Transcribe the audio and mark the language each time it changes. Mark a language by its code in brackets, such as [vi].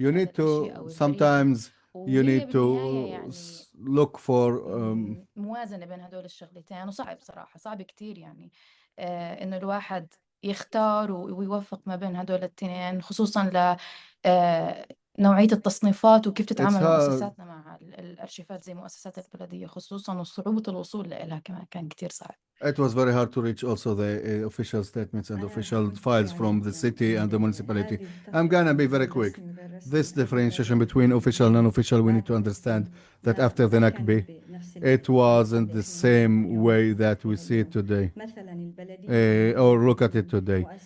[en] You need to sometimes you need to look for [ar] موازنه بين هدول الشغلتين، وصعب صراحه، صعب كتير يعني انه الواحد يختار ويوفق ما بين هدول الاثنين، خصوصا ل نوعية التصنيفات وكيف تتعامل مؤسساتنا مع الأرشيفات زي مؤسسات البلدية خصوصا، وصعوبة الوصول لها كمان كان كتير صعب. [en] It was very hard to reach also the official statements and official files from the city and the municipality. I'm gonna be very quick. This differentiation between official and non-official, we need to understand that after the Nakba, it wasn't the same way that we see it today, or look at it today.